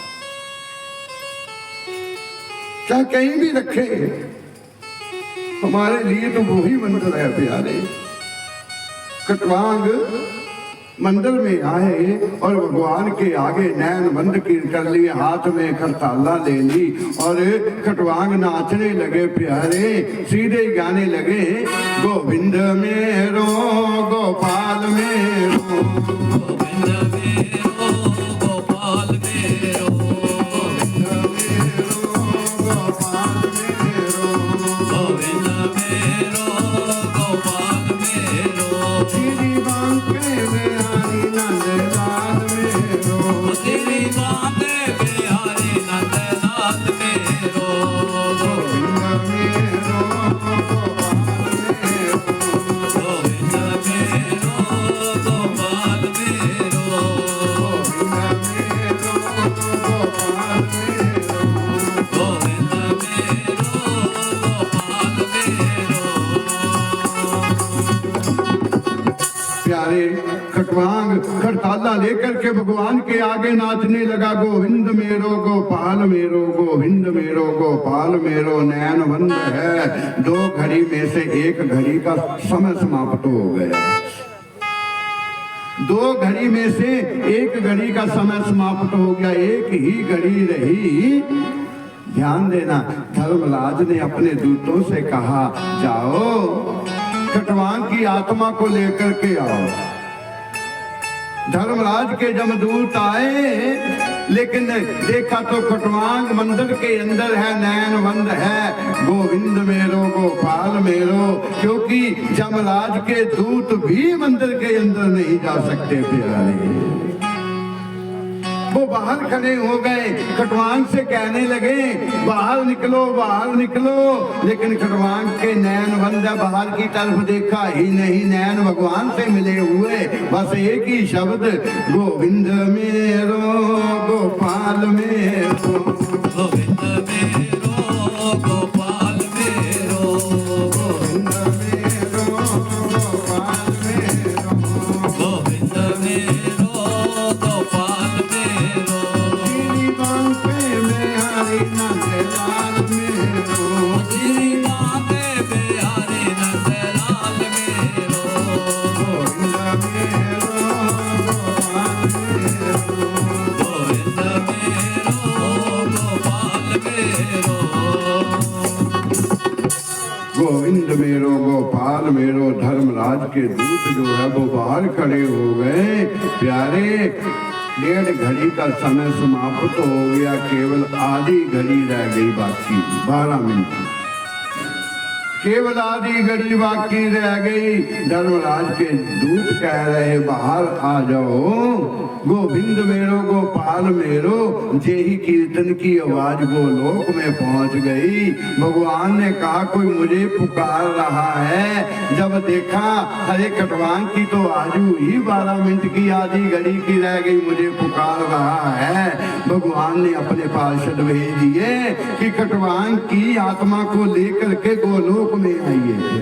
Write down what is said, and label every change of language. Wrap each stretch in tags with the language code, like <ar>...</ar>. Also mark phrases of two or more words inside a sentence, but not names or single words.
<hi>चाहे कहीं भी रखे, हमारे लिए तो वो ही मंदिर है प्यारे। खटवांग मंदिर में आए और भगवान के आगे नैन बंद कर लिए, हाथ में करताला ले ली और खटवांग नाचने लगे प्यारे, सीधे गाने लगे गोविंद मेरो गोपाल मेरो, गोविंद मेरो गोपाल मेरो, गोविंद मेरो गोपाल मेरो, गोविंद मेरो गोपाल मेरो, श्री बांके बिहारी नंदलाल मेरो, श्री बांके बिहारी नंदलाल मेरो, गोविंद मेरो गोपाल मेरो, गोविंद मेरो गोपाल मेरो, गोविंद मेरो गोपाल मेरो। गोविंद मेरो गोपाल मेरो। प्यारे खटवांग खड़ताला लेकर के भगवान के आगे नाचने लगा, गोविंद मेरो गोपाल मेरो, गोविंद मेरो गोपाल मेरो, नैन बंद है, दो घड़ी में से एक घड़ी का समय समाप्त हो गया, दो घड़ी में से एक घड़ी का समय समाप्त हो गया, एक ही घड़ी रही। ध्यान देना, धर्मराज ने अपने दूतों से कहा जाओ खटवांग की आत्मा को लेकर के आओ। धर्मराज के जमदूत आए, लेकिन देखा तो खटवांग मंदिर के अंदर है, नैन बंद है, गोविंद मेरो गोपाल मेरो, क्योंकि जमराज के दूत भी मंदिर के अंदर नहीं जा सकते प्यारे। वो बाहर खड़े हो गए, खटवांग से कहने लगे बाहर निकलो बाहर निकलो, लेकिन खटवांग के नैन बंद है, बाहर की तरफ देखा ही नहीं, नैन भगवान से मिले हुए, बस एक ही शब्द गोविंद मेरो गोपाल मेरो, गोविंद मेरो गोपाल मेरो, गोविंद मेरो गोपाल मेरो, गोविंद मेरो गोपाल मेरो, श्री बांके बिहारी नंदलाल मेरो, श्री बांके बिहारी नंदलाल मेरो, गोविंद मेरो गोपाल मेरो, गोविंद मेरो गोपाल मेरो, गोविंद मेरो गोपाल मेरो। धर्मराज के दूत जो है वो बाहर खड़े हो गए प्यारे, डेढ़ घड़ी का समय समाप्त हो गया, केवल आधी घड़ी रह गई बाकी, 12 मिनट, केवल आधी घड़ी बाकी रह गई। धर्मराज के दूत कह रहे बाहर आ जाओ, गोविंद मेरो गोपाल मेरो, जेही कीर्तन की आवाज गोलोक में पहुंच गई। भगवान ने कहा कोई मुझे पुकार रहा है, जब देखा अरे खटवांग की तो आजू ही 12 मिनट की आधी घड़ी की रह गई, मुझे पुकार रहा है। भगवान ने अपने पार्षद भेज दिए कि खटवांग की आत्मा को लेकर के गोलोक में आइए।</hi>